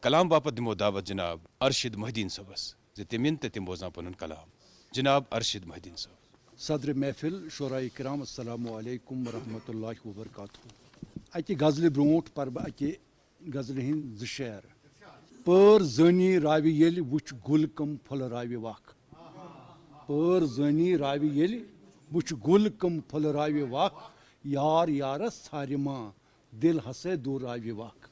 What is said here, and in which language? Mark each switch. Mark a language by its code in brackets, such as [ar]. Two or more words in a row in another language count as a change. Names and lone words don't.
[ks] کلام باپت دمو دعوت جناب ارشد محدین صبس تمین تم بوزان پن کلام جناب ارشد محدین صاحب. [ur] صدر محفل شورائے کرام [ar] السلام علیکم ورحمۃ اللہ وبرکاتہ. [ks] اکہ غزل برونٹ پر بہ اکہ غزل ہند زشیر. پٲر زٲنی راوِ ییٚلہِ وٕچھ گُل کم پھُلہٕ راوِ وکھ. پٲر زٲنی راوِ ییٚلہِ وٕچھ گُل کم پھُلہٕ راوِ وکھ. یار یارس ژھارِ ما دل ہسے دوٗر راوِ وکھ.